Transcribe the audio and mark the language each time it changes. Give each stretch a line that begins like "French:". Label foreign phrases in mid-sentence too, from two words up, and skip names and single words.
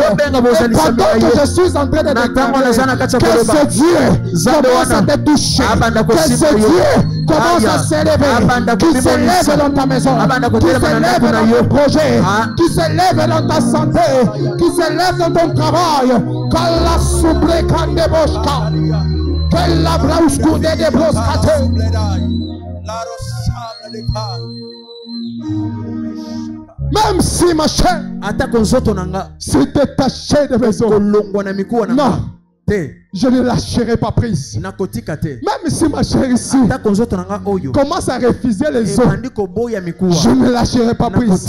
French: Et pendant que je suis en train de déclarer que ce Dieu commence à te toucher, que ce Dieu commence à s'élever, qui s'élève dans ta maison, qui s'élève dans ton projet, qui s'élève dans ta santé, qui s'élève dans ton travail. Kala souple kande boshka, kala brauskude de broskate. Même si ma chair s'est détachée de mes os, non, je ne lâcherai pas prise. Même si ma chair ici commence à refuser les eaux, je ne lâcherai pas prise.